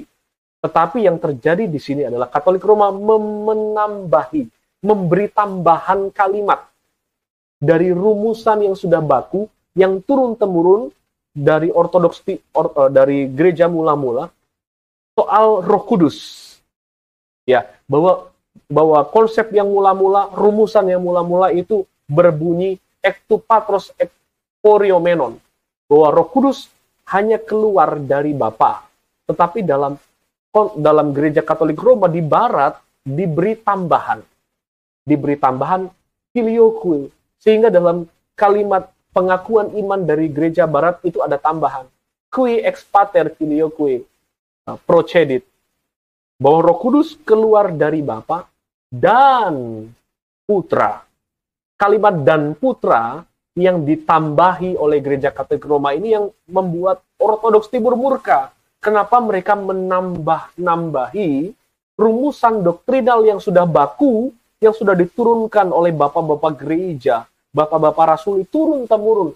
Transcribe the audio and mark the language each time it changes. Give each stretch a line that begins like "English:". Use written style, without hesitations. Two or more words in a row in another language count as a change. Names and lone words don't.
Indonesian: Tetapi yang terjadi di sini adalah Katolik Roma memberi tambahan kalimat dari rumusan yang sudah baku, yang turun-temurun dari dari gereja mula-mula soal Roh Kudus. Ya, bahwa konsep yang mula-mula, rumusan yang mula-mula itu berbunyi
Greek: ἐκ τοῦ πατρὸς ἐκπορευόμενον,
Indonesian: bahwa Roh Kudus hanya keluar dari Bapa. Tetapi dalam gereja Katolik Roma di barat diberi tambahan filioque, sehingga dalam kalimat pengakuan iman dari gereja barat itu ada tambahan
Latin: qui ex pater filioque procedit,
Indonesian: bahwa Roh Kudus keluar dari Bapa dan Putra. Kalimat dan Putra yang ditambahi oleh gereja Katolik Roma ini yang membuat Ortodoks Timur murka. Kenapa mereka menambah-nambahi rumusan doktrinal yang sudah baku, yang sudah diturunkan oleh bapak-bapak gereja, bapak-bapak rasul turun-temurun.